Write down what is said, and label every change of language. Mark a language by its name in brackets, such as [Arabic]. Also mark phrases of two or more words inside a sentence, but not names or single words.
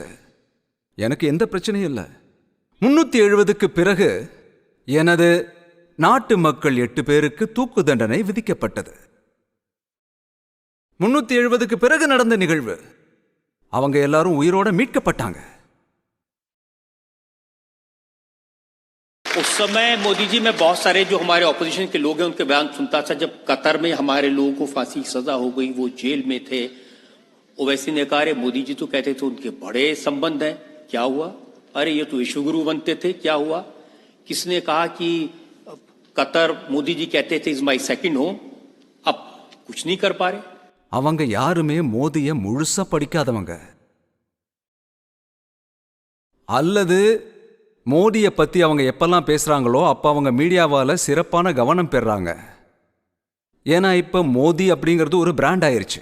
[Tamil] எனக்கு எந்த பிரச்சனையும் இல்லை. 370க்கு பிறகு எனது நாட்டு மக்கள் 8 பேருக்கு தூக்கு தண்டனை விதிக்கப்பட்டது. 370க்கு பிறகு நடந்த நிகழ்வு. அவங்க எல்லாரும் உயிரோட மீட்கப்பட்டாங்க. [Hindi] उस समय मोदी जी मैं बहुत सारे जो हमारे ऑपोजिशन के लोग हैं उनके बयान सुनता था. जब कतर में हमारे लोगों को फांसी की सजा हो गई, वो जेल में थे, ओवैसी ने कहा, अरे मोदी जी तो कहते थे उनके बड़े संबंध हैं, क्या हुआ? अरे ये तो विश्व गुरु बनते थे, क्या हुआ? किसने कहा कि कतर मोदी जी कहते थे [English] is my second home, [Hindi] अब कुछ नहीं कर पा रहे. [Tamil] அவங்க யாருமே மோதிய முழுசா படிக்காதவங்க, அல்லது மோடியை பத்தி அவங்க எப்பெல்லாம் பேசுறாங்களோ அப்ப அவங்க மீடியாவால சிறப்பான கவனம் பெறாங்க. ஏன்னா இப்ப மோடி அப்படிங்கிறது ஒரு பிராண்ட் ஆயிருச்சு.